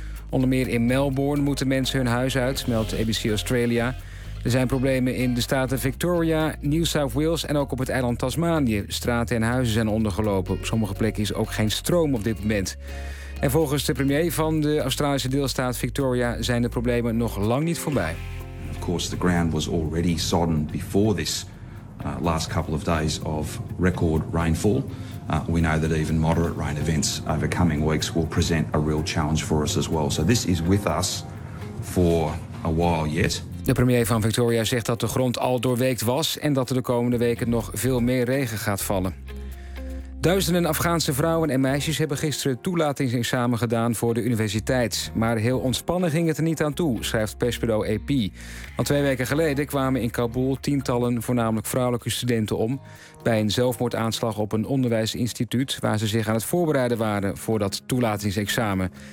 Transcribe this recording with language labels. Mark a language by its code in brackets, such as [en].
[nl] Onder meer in Melbourne moeten mensen hun huis uit, meldt ABC Australia. Er zijn problemen in de staten Victoria, New South Wales en ook op het eiland Tasmanië. Straten en huizen zijn ondergelopen. Op sommige plekken is ook geen stroom op dit moment. En volgens de premier van de Australische deelstaat Victoria zijn de problemen nog lang niet voorbij. [en] Of course, the ground was already sodden before this last couple of days of record rainfall. We know that even moderate rain events over coming weeks will present a real challenge for us as well. So this is with us for a while yet. [nl] De premier van Victoria zegt dat de grond al doorweekt was en dat er de komende weken nog veel meer regen gaat vallen. Duizenden Afghaanse vrouwen en meisjes hebben gisteren toelatingsexamen gedaan voor de universiteit. Maar heel ontspannen ging het er niet aan toe, schrijft persbureau AP. Want 2 weken geleden kwamen in Kabul tientallen voornamelijk vrouwelijke studenten om bij een zelfmoordaanslag op een onderwijsinstituut waar ze zich aan het voorbereiden waren voor dat toelatingsexamen.